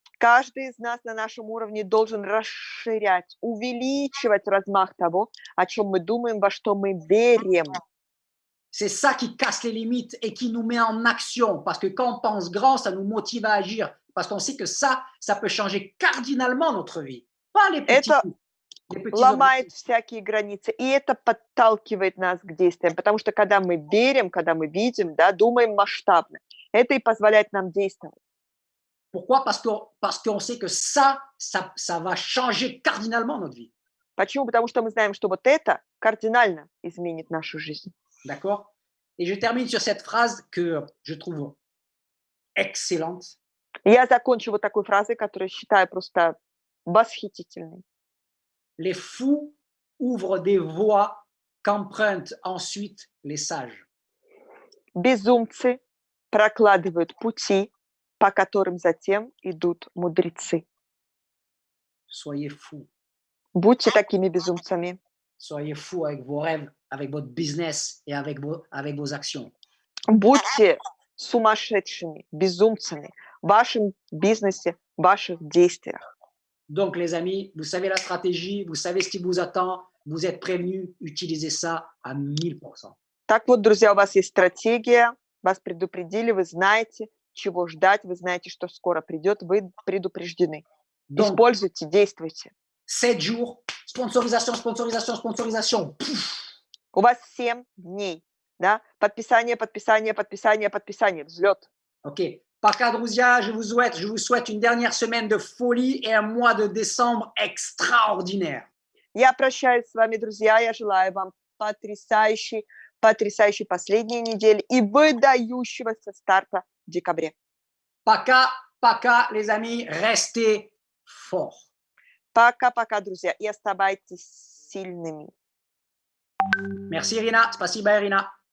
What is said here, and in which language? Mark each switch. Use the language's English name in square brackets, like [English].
[Russian] Каждый из нас на нашем уровне должен расширять, увеличивать размах того, о чем мы думаем, во что мы верим. [French] C'est ça qui casse les limites et qui nous met en action. Parce que quand on pense grand, ça nous motive à agir. Parce qu'on sait que ça peut changer cardinalement notre vie. Pas les petits [Russian] ломает всякие границы, и это подталкивает нас к действиям, потому что когда мы верим, когда мы видим, да, думаем масштабно, это и позволяет нам действовать. [French] Pourquoi? Parce qu'on sait que ça va changer cardinalement notre vie. [Russian] Почему? Потому что мы знаем, что вот это кардинально изменит нашу жизнь. [French] D'accord? Et je termine sur cette phrase que je trouve excellente. [Russian] Я закончу вот такой фразой, которую считаю просто восхитительной. [French] Les fous ouvrent des voies qu'empruntent ensuite les sages. [Russian] Безумцы прокладывают пути, по которым затем идут мудрецы. [French] Soyez fous. [Russian] Будьте такими безумцами. [French] Soyez fous avec vos rêves, avec votre business et avec vos actions. [Russian] Будьте сумасшедшими, безумцами в вашем бизнесе, в ваших действиях. [French] Donc, les amis, vous savez la stratégie, vous savez ce qui vous attend, vous êtes prévenus, utilisez ça à 1000%. [Russian] Так вот, друзья, у вас есть стратегия, вас предупредили, вы знаете, чего ждать, вы знаете, что скоро придет, вы предупреждены. [French] Donc, [Russian] используйте, действуйте. [French] 7 jours, sponsorisation, sponsorisation, sponsorisation. [Russian] У вас 7 дней, да? Подписание, подписание, подписание, подписание, взлет. [French] Ok. [Russian] Пока, друзья, [French] je vous souhaite une dernière semaine de folie et un mois de décembre extraordinaire. [Russian] Я прощаюсь с вами, друзья, я желаю вам потрясающей последней недели и выдающегося старта в декабре. Пока, [French] les amis, restez forts. [Russian] Пока, друзья, и оставайтесь сильными. [French] Merci, Irina. [Russian] Спасибо, [French] Irina.